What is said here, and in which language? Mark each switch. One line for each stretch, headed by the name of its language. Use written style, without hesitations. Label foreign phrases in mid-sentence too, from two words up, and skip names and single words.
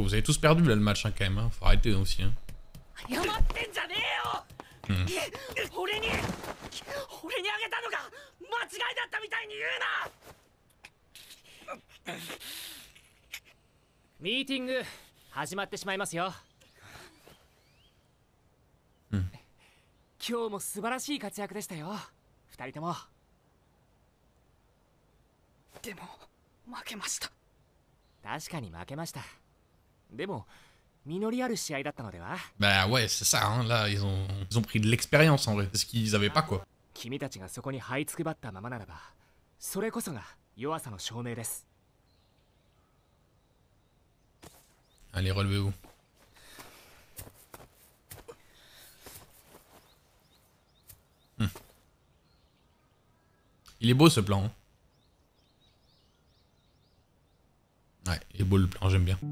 French: Vous avez tous perdu là le match hein, quand même. Hein. Faut arrêter aussi. Hein.
Japanese: Meeting 始まってしまいますよ。今日も素晴らしい活躍でしたよ。二人とも。でも負けました。確かに負けました。でも実りある試合だったのでは？
French: Bah ouais, c'est ça. Hein. Là, ils ont pris de l'expérience en vrai, ce qu'ils avaient pas quoi.
Japanese: 君たちがそこに這いつくばったままならば、それこそが弱さの証明です。
French: Allez, relevez-vous. Il est beau ce plan. Hein. Ouais, il est beau le plan, j'aime bien.